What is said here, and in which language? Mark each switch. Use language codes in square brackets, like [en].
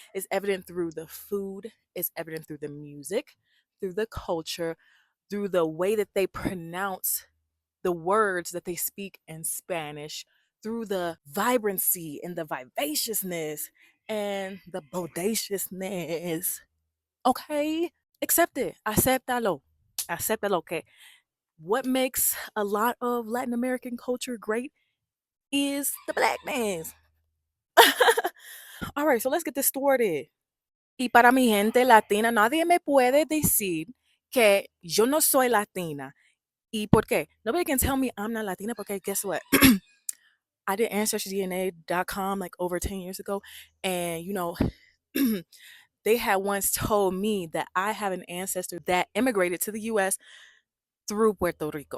[en] It's evident through the food, it's evident through the music, through the culture, through the way that they pronounce the words that they speak in Spanish, through the vibrancy and the vivaciousness and the bodaciousness. Okay? Accept it. [es] Acéptalo. Acéptalo. [en] Okay. What makes a lot of Latin American culture great is the black man's. All right, so let's get this started. [es] Y para mi gente latina, nadie me puede decir que yo no soy latina. ¿Y por qué? [en] Nobody can tell me I'm not Latina porque guess what? I did AncestryDNA.com like over 10 years ago. And, they had once told me that I have an ancestor that immigrated to the US through Puerto Rico.